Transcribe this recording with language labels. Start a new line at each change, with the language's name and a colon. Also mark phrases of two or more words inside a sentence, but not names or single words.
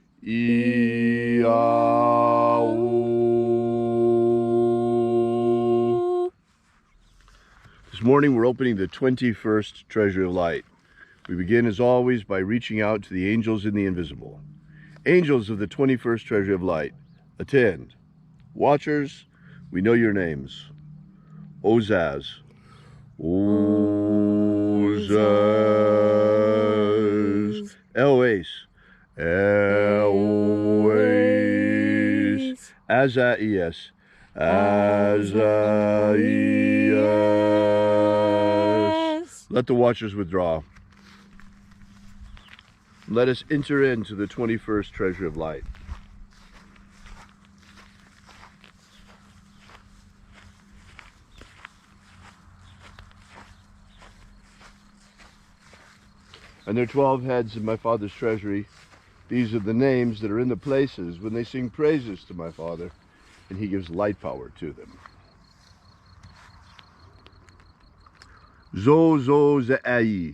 English: This morning we're opening the 21st Treasure of Light. We begin as always by reaching out to the angels in the invisible. Angels of the 21st Treasure of Light, attend. Watchers, we know your names. Ozaz. Ozaz. Eloes. Eloes. Azaias. Azaias. Let the watchers withdraw. Let us enter into the 21st Treasure of Light. And there are 12 heads in my Father's treasury. These are the names that are in the places when they sing praises to my Father, and he gives light power to them. Zo zo zai.